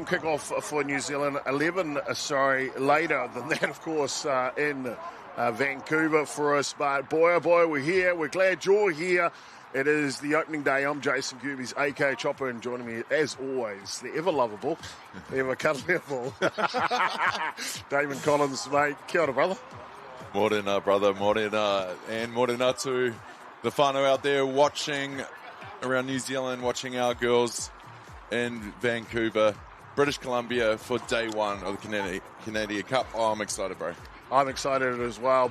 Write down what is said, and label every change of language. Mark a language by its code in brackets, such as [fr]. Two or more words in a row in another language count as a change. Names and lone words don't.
[en] kickoff for New Zealand. 11, later than that, of course, in Vancouver for us. But boy, oh boy, we're here. We're glad you're here. It is the opening day. I'm Jason Gerbes, a.k.a. Chopper, and joining me, as always, the ever-lovable, the ever-cuddleable Damon Collins, mate. [mi] Kia ora, [en] brother. Morena, brother, morena, and morena to the whānau out there watching around New Zealand, watching our girls in Vancouver, British Columbia for day one of the Canadian Cup. Oh, I'm excited, bro. I'm excited as well.